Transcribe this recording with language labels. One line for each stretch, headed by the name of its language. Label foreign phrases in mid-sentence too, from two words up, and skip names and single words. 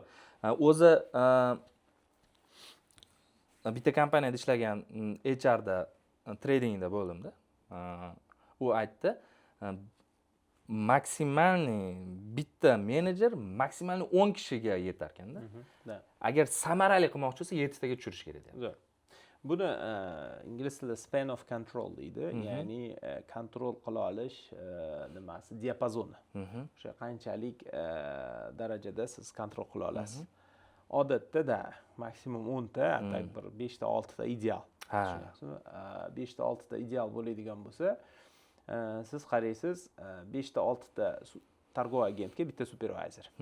Uzbek: O'zi bitta kompaniyada ishlagan HRda tradingda bo'ldimda. U aytdi, maksimalniy bitta menejer maksimalniy 10 kishiga yetar ekanda. Agar samarali qilmoqchi bo'lsa 7 taga tushirish kerak deyapti. Zo'r. Buni ingliz tilida
English: span of control
Uzbek: deydi, ya'ni kontrol qila olish nimasi, diapazoni. O'sha qanchalik darajada siz kontrol qila olasiz. Odatda maksimum 10 ta, bir 5 ta 6 ta ideal. Tushunasizmi? 5 ta 6 ta ideal bo'ladigan bo'lsa, siz qaraysiz, 5 ta 6 ta targ'ib agentga bitta supervisor.